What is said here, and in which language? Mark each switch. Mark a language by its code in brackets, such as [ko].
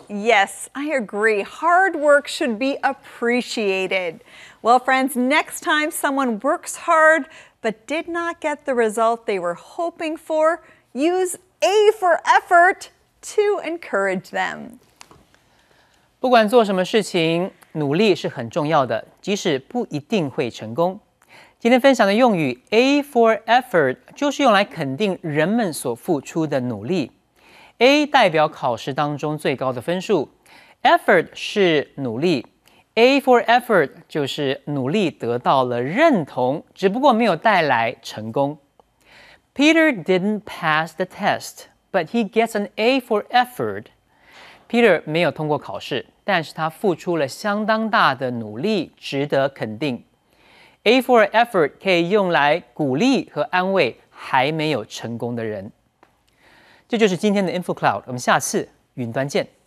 [en] Yes, I agree. Hard work should be appreciated. Well, friends, next time someone works hard but did not get the result they were hoping for, use A for effort to encourage them. [zh] 不管做什么事情，努力是很重要的，即使不一定会成功。今天分享的用语 A for effort 就是用来肯定人们所付出的努力。 A 代表考试当中最高的分数 ，effort 是努力 ，A for effort 就是努力得到了认同，只不过没有带来成功。 [en] Peter didn't pass the test, but he gets an A for effort. [zh] Peter 没有通过考试，但是他付出了相当大的努力，值得肯定。 A for effort 可以用来鼓励和安慰还没有成功的人。这就是今天的 Info Cloud， 我们下次云端见。